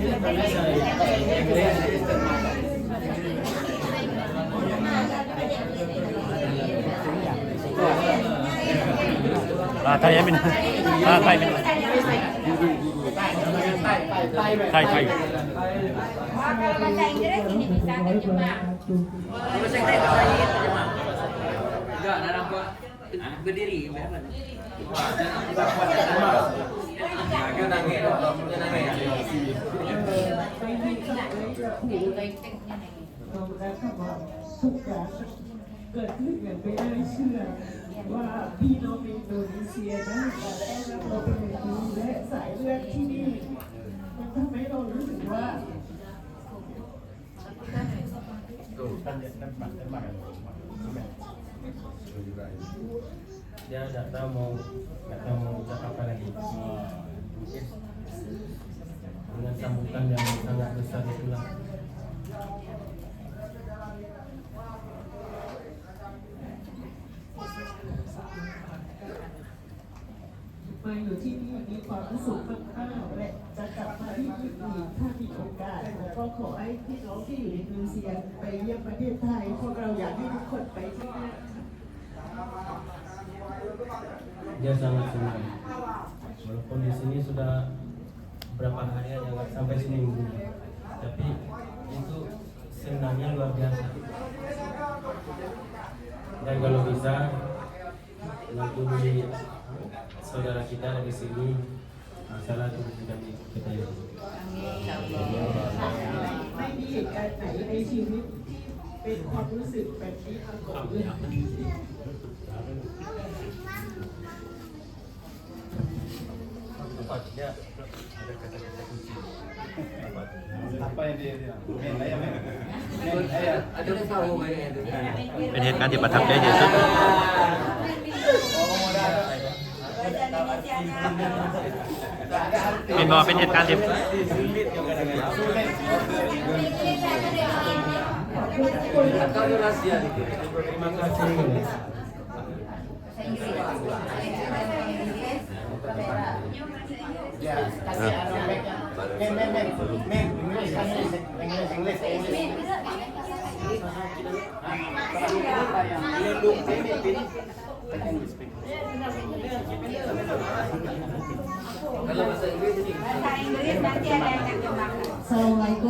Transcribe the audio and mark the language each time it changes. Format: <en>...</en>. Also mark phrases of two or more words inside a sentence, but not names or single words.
<id>Thai Min. Thai Min. Thai. Kalau bahasa Inggris ini bisa terjemah. Bahasa Inggris terjemah. Enggak, narang gua berdiri, berapa?</id> <th>เกิดขึ้นอย่างไม่น่าเชื่อว่าพี่น้องอินโดนีเซียได้เราเป็นอย่างนี้และสายเลือดที่นี่มันทำให้เรารู้สึกว่า</th> <id>dia nggak tahu mau ucap apa lagi. Dengan sambutan yang sangat besar itulah.</id> <th>มาอยู่ที่นี่มีความรู้สึกมากๆและจะกลับมาที่นี่อีกถ้ามีโอกาสแล้วก็ขอให้พี่น้องที่อยู่ในอินโดนีเซียไปเยี่ยมประเทศไทยพวกเราอยากให้ทุกคนไปที่นั่น</th> <id>Dia sangat senang. Walaupun di sini sudah berapa hari aja nggak sampai seminggu, tapi itu senangnya luar biasa. Dan kalau bisa menghubungi saudara kita dari sini, masalah itu tidak kita itu.</id> <th>ไม่มีเหตุการณ์ไหนในชีวิตเป็นความรู้สึกแบบนี้มาก่อนเลย</th> <id>Dia ada kata-kata kunci. Apa yang dia bilang? Ada yang tahu mainnya itu.</id> <th>เป็นเหตุการณ์ที่ประทับใจที่สุด เป็นบอกเป็นเหตุการณ์ที่</th> <id>Kalau rahasia itu. Terima kasih. Ya, kasih men, English. Assalamualaikum.</id>